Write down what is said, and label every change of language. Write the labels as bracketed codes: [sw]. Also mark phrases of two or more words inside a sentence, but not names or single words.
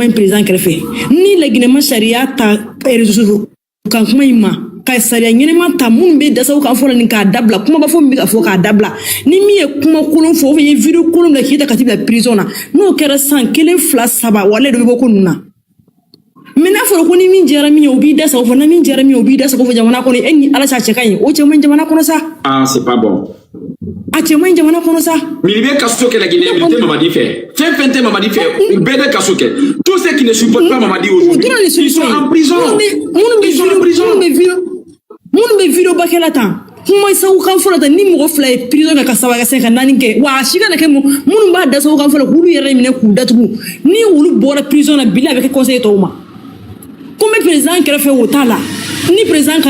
[bm] in président kɛrɛfɛ ni laginɛma sariya ta réseau kan kuma in ma ka sariya ɲɛnɛma ta minnu bɛ dasaw kan fɔlɔ ni k'a dabila kuma b'a fɔ min bɛ ka fɔ k'a dabila ni min ye kuma kolon fɔ [fr] ou bien [bm] ye vidéo kolon bila k'i ta ka t'i bila prison na n'o kɛra san 1, 2, 3 wallahi dɔ bɛ bɔ ko ninnu na mais n'a fɔra ko ni min jɛra min ye o b'i da sago fɔ na min jɛra min ye o b'i da sago fɔ jamana kɔnɔ e ni ala sa cɛ ka ɲi o cɛ man ɲi jamana kɔnɔ sa [fr] c'est pas bon [bm] a cɛ man ɲi jamana kɔnɔ sa mais il bɛ kaso kɛ la Guinée il tɛ Mamadi fɛ fɛn tɛ Mamadi fɛ u bɛɛ bɛ kaso kɛ [fr] tous ceux qui ne supportent pas Mamadi aujourd'hui ils sont en prison [bm] minnu bɛ vidéo ba kɛ la tan kuma sago kan fɔlɔ tan ni mɔgɔ fila ye prison ka 3 ka 5 ka 4 kɛ wa a si kana kɛ minnu b'a da sago kan fɔlɔ k'olu yɛrɛ minɛ k'u datugu ni olu bɔra prison na bila a bɛ kɛ conseil tɔw ma [fr] comme président [bm] kɛrɛfɛ o t'a la ni président ka